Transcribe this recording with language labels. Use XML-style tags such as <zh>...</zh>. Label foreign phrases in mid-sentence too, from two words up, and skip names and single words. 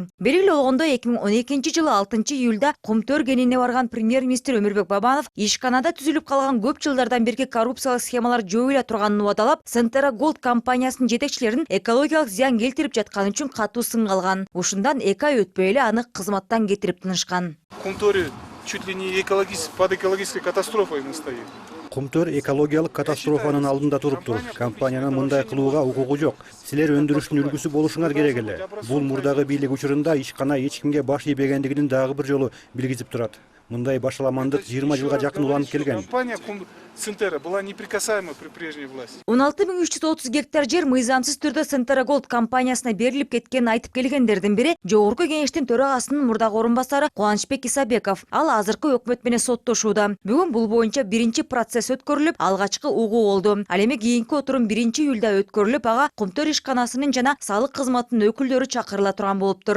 <ky>Белгилүү болгондо 2012-жылы 6-июлда Кумтөр кенине барган премьер-министр Өмүрбек Бабанов ишканада түзүлүп калган көп жылдардан берки коррупциялык схемалар жоюла турганын убадалап, Centera Gold компаниясынын жетекчилерин экологиялык зыян келтирип жатканы үчүн катуу сынга алган. Ушундан 2 ай өтпөй эле аны кызматтан кетирип тынышкан.</ky> <ru>Кумтөр чуть ли не под экологической катастрофой мы стоим.</ru> <ky>Кумтөр экологиялык катастрофанын алдында туруптур. Компаниянын мындай кылууга укугу жок. Силер өндүрүштүн үлгүсү болушуңар керек эле. Бул мурдагы бийлик учурунда ишкана эч кимге баш ийбегендигинин дагы бир жолу билгизип турат. Мындай башаламандык 20 жылга жакын уланып келген.</ky> <ru>Компания Синтера была неприкасаема при прежней власти.</ru> <ky>16330 гектар жер мыйзамсыз түрдө Сентера Голд компаниясына берилип кеткенин айтып келгендердин бири Жогорку Кеңештин төрагасынын мурдагы орун басары Кубанычбек Исабеков. Ал азыркы өкмөт менен соттошууда. Бүгүн бул боюнча биринчи процесс өткөрүлүп, алгачкы угуу болду. Ал эми кийинки отурум 1-июлда өткөрүлүп, ага Кумтөр ишканасынын жана салык кызматынын өкүлдөрү чакырыла турган болуптур.</ky>